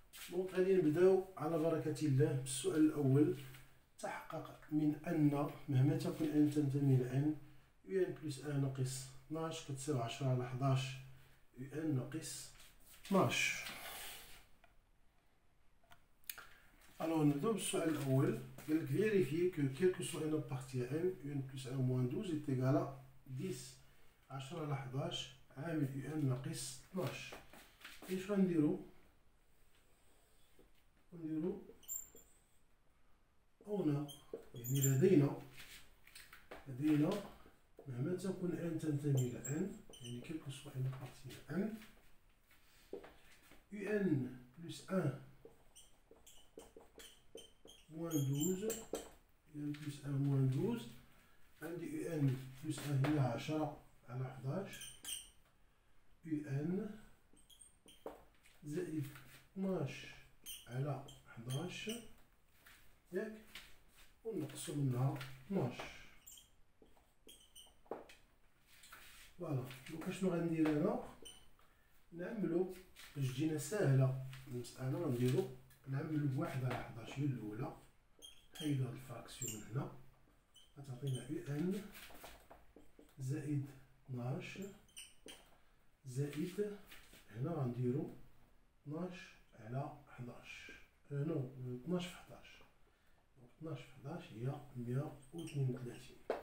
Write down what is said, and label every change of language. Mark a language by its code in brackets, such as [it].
[ar] دونك غادي نبداو على بركة الله بالسؤال الأول. تحقق من أن مهما تكن n تنتمي ل n، UN بلس 1 ناقص 12 كتساوي 10 على 11 UN ناقص 12. Alors نبداو بالسؤال الأول. [fr] قالك vérifier que quel que soit n appartient à n, UN plus 1 moins 12 est égal à 10 10 [ar] على 11 عامل UN ناقص 12. ايش غنديرو؟ هنا يعني لدينا مهما تكن n تنتمي ل n، يعني [fr] quel que soit n appartient à n، UN plus 1 moins 12، UN plus 1 moins 12، [ar] عندي UN plus 1 هي 10 على 11 UN زائد 12 على 11 ياك، ونقصو منها 12. [fr] فوالا. [ar] دوكا شنو غندير انا؟ نعملو باش تجينا ساهله المساله، غنديرو نعملو بواحد على 11 هي الاولى، نحيدو هاد الفراكسيون من هنا غتعطينا UN زائد 12 زائد هنا غنديرو 12 على 11 نو 12 في 11، 12 في 11 هي 132.